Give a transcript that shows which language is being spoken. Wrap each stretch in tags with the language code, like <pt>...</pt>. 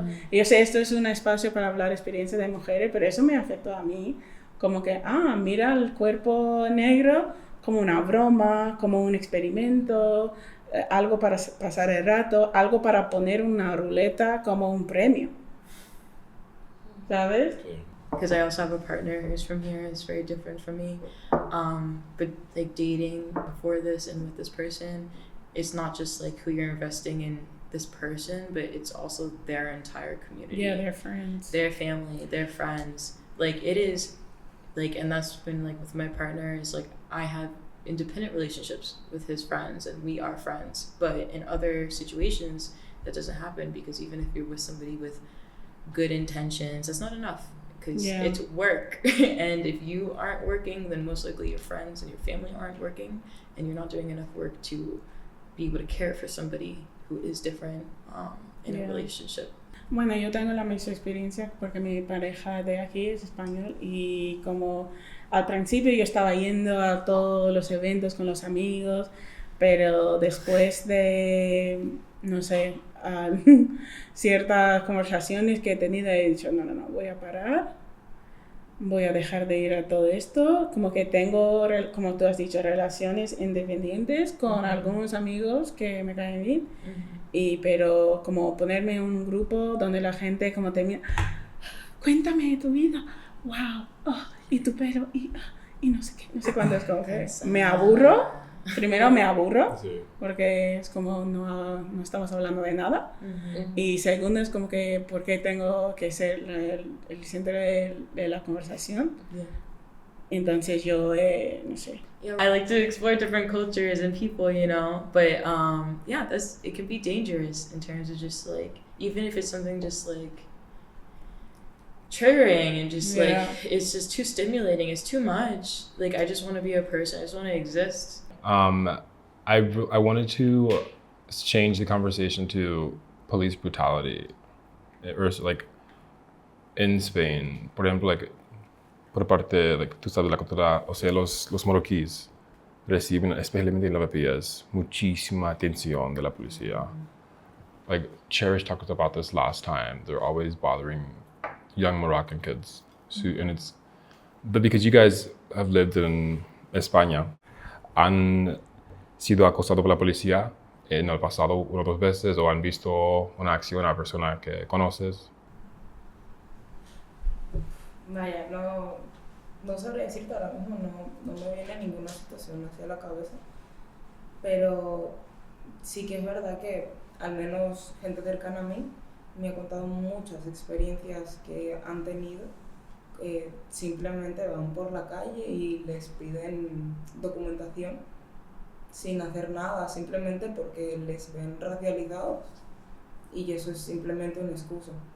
<es>Y yo sé, esto es un espacio para hablar experiencias de mujeres, pero eso me afectó a mí, como que, mira el cuerpo negro como una broma, como un experimento, algo para pasar el rato, algo para poner una ruleta como un premio, ¿sabes? Sí.</es> <en>Because I also have a partner who's from here. It's very different from me. But like dating before this and with this person, it's not just like who you're investing in this person, but it's also their entire community. Yeah, their friends. Their family, their friends. Like it is, like, and that's been like with my partner is like I have independent relationships with his friends and we are friends. But in other situations, that doesn't happen, because even if you're with somebody with good intentions, that's not enough. Because it's work. And if you aren't working, then most likely your friends and your family aren't working, and you're not doing enough work to be able to care for somebody who is different in a relationship.</en> <es>Bueno, yo tengo la misma experiencia porque mi pareja de aquí es español y como al principio yo estaba yendo a todos los eventos con los amigos, pero después de, no sé, ciertas conversaciones que he tenido he dicho, no, voy a parar, voy a dejar de ir a todo esto, como que tengo, como tú has dicho, relaciones independientes con algunos amigos que me caen bien. Pero como ponerme en un grupo donde la gente como te mira, cuéntame de tu vida, wow, y tu pelo, y no sé qué, no sé cuánto, es como que me aburro, primero me aburro, Sí. porque es como no estamos hablando de nada, y segundo es como que ¿por qué tengo que ser el centro de la conversación?</es> <en>Yeah.</en> <es>Entonces yo, no sé.</es> <en>I like to explore different cultures and people, you know. But yeah, it can be dangerous in terms of just like, even if it's something just like triggering and just like it's just too stimulating. It's too much. Like I just want to be a person. I just want to exist. I wanted to change the conversation to police brutality, or like in Spain,</en> <es>por ejemplo, like por parte, like, tú sabes, la cultura, o sea, los marroquíes reciben, especialmente en Lavapiés, muchísima atención de la policía.</es> <en>Like, Cherish talked about this last time. They're always bothering young Moroccan kids. So, but because you guys have lived in</en> <es>España, ¿han sido acosados por la policía en el pasado una o dos veces o han visto una acción a una persona que conoces? Vaya, no sabría decirte ahora mismo, no me viene ninguna situación hacia la cabeza, pero sí que es verdad que al menos gente cercana a mí me ha contado muchas experiencias que han tenido, simplemente van por la calle y les piden documentación sin hacer nada, simplemente porque les ven racializados y eso es simplemente una excusa.</es>